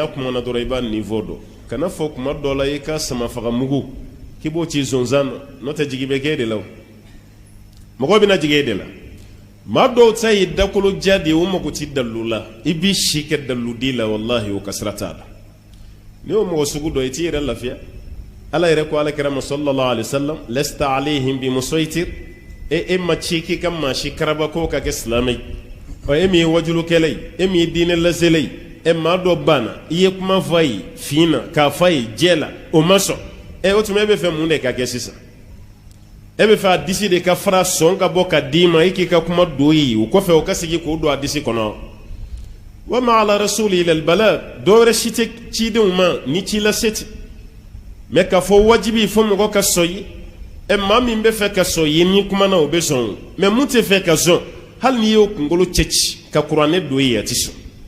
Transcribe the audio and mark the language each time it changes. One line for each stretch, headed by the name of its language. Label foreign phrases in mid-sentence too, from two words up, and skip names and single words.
Bambara: kumana dɔrɔn i b'a niveau dɔn kana fɔ kuma dɔ la i ka samafaga mugu k'i b'o ci zonzan na n'o tɛ jigi bɛ kɛ e de la o mɔgɔw bɛna jigi e de la maa dɔw ta ye dakoloja de ye o mago ti dalilu la i b'i si kɛ daliludi la walahi o ka sira t'a la ni y'o mɔgɔ sugu dɔ i t'i yɛrɛ lafiya ala yɛrɛ ko alakira ma
Arabic: صلى الله عليه وسلم لست عليهم بمسيطر
Bambara: e ma ci k'i ka maa si karaba ko ka kɛ silamɛ ye e min ye wajulukɛla ye e min ye diinɛ lasela ye e maa dɔ banna i ye kuma fɔ a ye fin na k'a fɔ a ye jɛ la o ma sɔn o tuma e bɛ fɛ mun de ka kɛ sisan e bɛ fɛ a disi de ka fara sɔn ka bɔ ka d'i ma i k'i ka kuma don ye o kɔfɛ o ka segin k'o don a disi kɔnɔ
Arabic: وما على الرسول إلا البلاغ
Bambara: dɔwɛrɛ si tɛ cidenw ma ni ci lase tɛ mɛ k'a fɔ wajibi fo mɔgɔ ka sɔn ye maa min bɛ fɛ ka sɔn ye ni kuma na o bɛ sɔn mɛ mun tɛ fɛ ka sɔn hali n'i y'o kunkolo cɛci ka kuranɛ don ye a tɛ sɔn